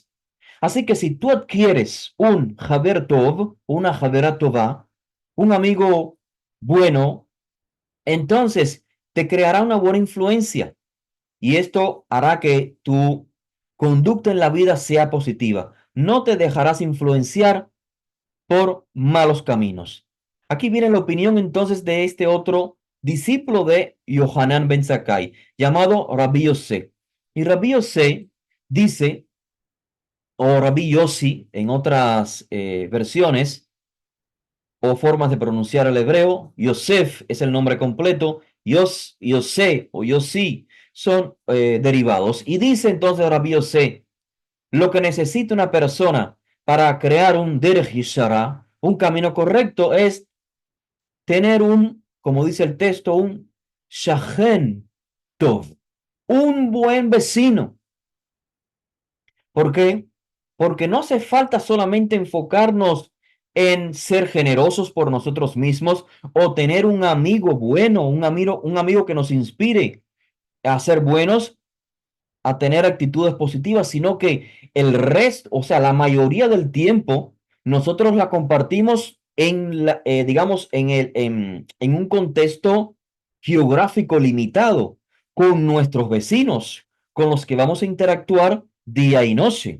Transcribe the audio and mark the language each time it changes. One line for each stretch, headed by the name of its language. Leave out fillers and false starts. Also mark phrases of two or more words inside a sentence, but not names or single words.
Spanish: Así que si tú adquieres un
Hebrew: חבר טוב,
Spanish: una
Hebrew: חברה טובה,
Spanish: un amigo bueno, entonces te creará una buena influencia y esto hará que tu conducta en la vida sea positiva. No te dejarás influenciar por malos caminos. Aquí viene la opinión entonces de este otro discípulo de Yohanan ben Zakkai, llamado Rabbi Yossi. Y Rabbi Yossi dice, o Rabbi Yossi en otras versiones o formas de pronunciar el hebreo, Yosef es el nombre completo, Yosé o Yossi son derivados. Y dice entonces Rabbi Yossi, lo que necesita una persona para crear un
Hebrew: דרך ישרה,
Spanish: un camino correcto, es tener un, como dice el texto, un
Hebrew: שכן טוב,
Spanish: un buen vecino. ¿Por qué? Porque no hace falta solamente enfocarnos en ser generosos por nosotros mismos o tener un amigo bueno, un amigo que nos inspire a ser buenos, a tener actitudes positivas, sino que el resto, o sea, la mayoría del tiempo, nosotros la compartimos digamos, en un contexto geográfico limitado, con nuestros vecinos, con los que vamos a interactuar día y noche.